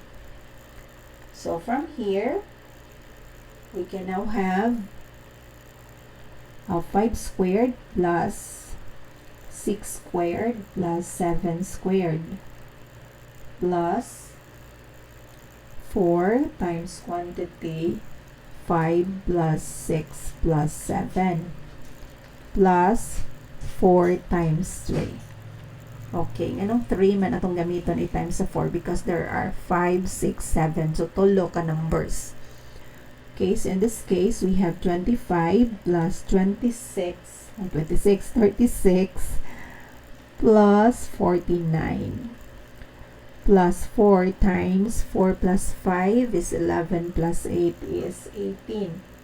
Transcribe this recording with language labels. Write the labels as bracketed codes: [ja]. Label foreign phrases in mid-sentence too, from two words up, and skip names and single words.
[en] So from here, we can now have 5 squared plus 6 squared plus 7 squared plus 4 times quantity 5 plus 6 plus 7 plus 4 times 3. [ceb] Okay, anong 3 man atong gamiton i-times sa 4 [en] because there are 5, 6, 7. [ceb] So, tulo ka numbers. [en] Okay, so in this case, we have 25 plus 36 plus 49 plus 4 times 4 plus 5 is 11 plus 8 is 18.